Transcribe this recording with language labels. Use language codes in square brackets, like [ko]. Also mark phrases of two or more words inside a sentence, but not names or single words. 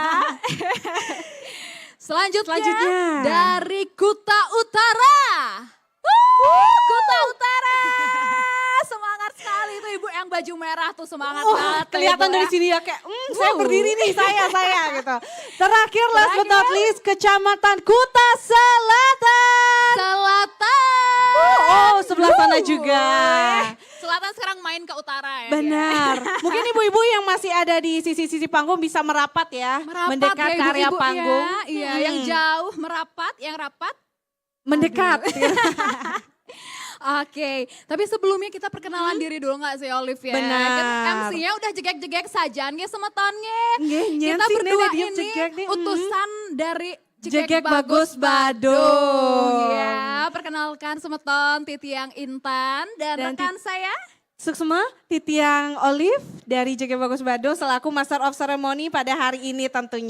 [id] Selanjutnya dari Kuta Utara. Kuta Utara. Semangat sekali tuh ibu yang baju merah tuh, semangat banget. Kelihatan Ibu dari ya. sini ya kayak saya berdiri nih, saya gitu. Terakhir [en] last but not least [id] Kecamatan Kuta Selatan. Selatan. Sebelah sana juga. Selatan sekarang main ke utara ya. Benar. Mungkin ibu-ibu yang masih ada di sisi-sisi panggung bisa merapat ya. Merapat mendekat ya, ke area ibu-ibu panggung. ya. Iya, yang jauh merapat, yang rapat. Mendekat. Oke, tapi sebelumnya kita perkenalan diri dulu nggak sih Olive ya? Benar. Kan MC-nya udah jegek-jegek saja nge semetonnya. [ban] Nggih, nyen [id] Kita sih, berdua Nenek, diem ini jegek nih. utusan dari Jegek Bagus Bagus Badung. Ya, perkenalkan [ban] semeton Titiang [id] Intan dan Dan rekan saya. [ban] Suksma, Titiang [id] Olive dari JG Bagus Badung selaku [en] Master of Ceremony [id] pada hari ini tentunya.